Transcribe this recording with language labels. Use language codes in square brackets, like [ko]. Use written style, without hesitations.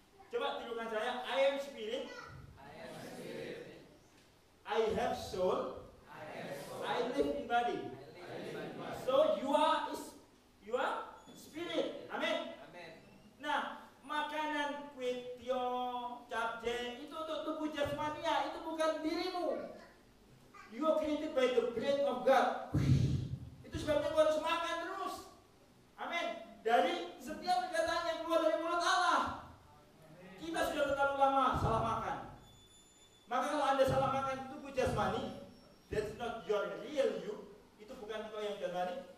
[id] Coba tirukan saya, [en] I am spirit, I have soul, I live in body. So you are spirit. Amin. [id] Nah, makanan kwetio, capce itu untuk tubuh jasmania, itu bukan dirimu. [en] You are created by the breath of God. [id] Itu sebabnya kau harus makan terus. Amin. Dari setiap perkataan yang keluar dari mulut Allah. Kita sudah terlalu lama salah makan. Maka kalau Anda salah makan tubuh jasmani, [en] that's not your real you. [id] Itu bukan kau yang jasmani.